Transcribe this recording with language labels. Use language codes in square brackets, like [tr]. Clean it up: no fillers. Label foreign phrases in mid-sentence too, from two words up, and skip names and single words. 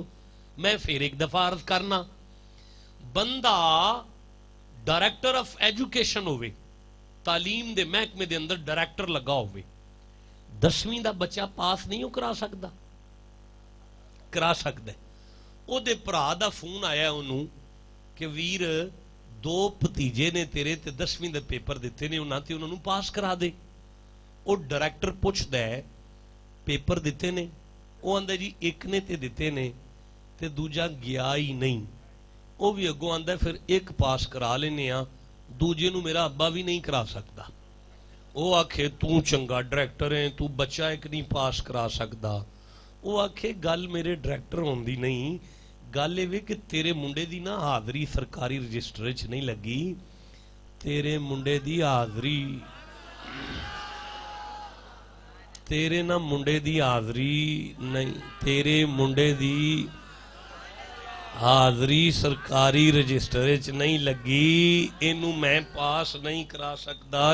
[pa] میں پھر ایک دفعہ عرض کرنا, بندہ [en] director of education [pa] ہوئے, تعلیم دے محکمے دے اندر ڈائریکٹر لگا ہوئے, 10ویں دا بچہ پاس نہیں ہو کرا سکتا؟ کرا سکتا ہے. او دے بھرا دا فون آیا انہوں کہ ویر 2 بھتیجے نے تیرے تے 10ویں دے پیپر دیتے نے, انہاں تے انہوں پاس کرا دے. او ڈائریکٹر پوچھدا ہے پیپر دیتے نے؟ او آندا جی ایک نے تے دیتے نے تے دوجا گیا ہی نہیں. او بھی اگوں آندا ہے پھر ایک پاس کرا لینے ہاں, دوجے نو میرا ابا بھی نہیں کرا سکتا. او آکھے تو چنگا ڈائریکٹر ہے, تو بچہ ایک نہیں پاس کرا سکتا. او آکھے گل میرے ڈائریکٹر ہوندی نہیں, گل یہ کہ تیرے منڈے دی نا حاضری سرکاری رجسٹر چ نہیں لگی, تیرے منڈے دی حاضری, تیرے نا منڈے دی حاضری نہیں, تیرے منڈے دی حاضری سرکاری رجسٹر چ نہیں لگی, اینو میں پاس نہیں کرا سکتا.